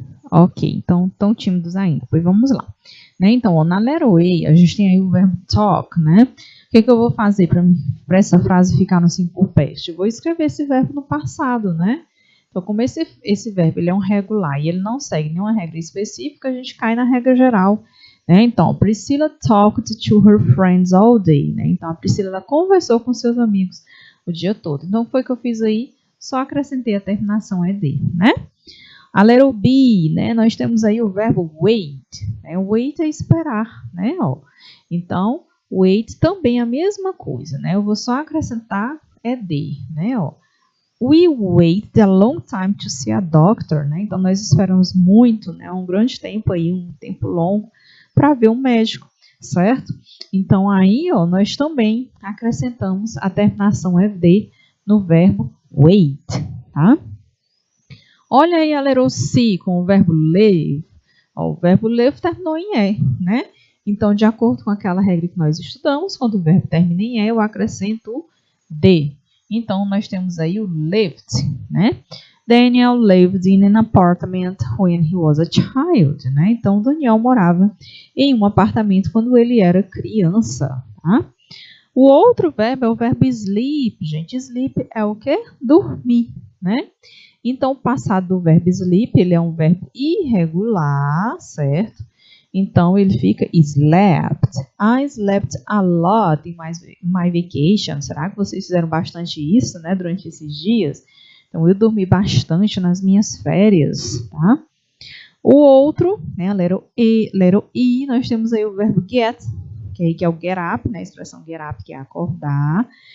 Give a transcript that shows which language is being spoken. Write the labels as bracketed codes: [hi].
[pt] Ok, então tão tímidos ainda. Pois vamos lá. Né? Então, ó, na letter A, a gente tem aí o verbo talk, né? O que eu vou fazer para essa frase ficar no simple past? Eu vou escrever esse verbo no passado, né? Então, como esse verbo ele é um regular e ele não segue nenhuma regra específica, a gente cai na regra geral. Né? [en] Então, Priscilla talked to her friends all day. [pt] Né? Então, a Priscila ela conversou com seus amigos o dia todo. Então, foi o que eu fiz aí, só acrescentei a terminação ED, né? A letter B, né? Nós temos aí o verbo wait. Né? Wait é esperar, né? Ó. Então, wait também é a mesma coisa, né? Eu vou só acrescentar ED, né? Ó. [en] We wait a long time to see a doctor, né? [pt] Então, nós esperamos muito, né? Um grande tempo aí, um tempo longo, para ver um médico, certo? Então, aí, ó, nós também acrescentamos a terminação ED no verbo wait, tá? Olha aí a letter C com o verbo live. Ó, o verbo live terminou em E, né? Então, de acordo com aquela regra que nós estudamos, quando o verbo termina em E, eu acrescento D. Então, nós temos aí o lived, né? [en] Daniel lived in an apartment when he was a child, né? [pt] Então, Daniel morava em um apartamento quando ele era criança, tá? O outro verbo é o verbo sleep, gente. Sleep é o quê? Dormir, né? Então, o passado do verbo sleep, ele é um verbo irregular, certo? Então, ele fica slept. [en] I slept a lot in my vacation. [pt] Será que vocês fizeram bastante isso, né, durante esses dias? Então, eu dormi bastante nas minhas férias, tá? O outro, né, a letter E, nós temos aí o verbo get, que é o get up, né, a expressão get up, que é acordar.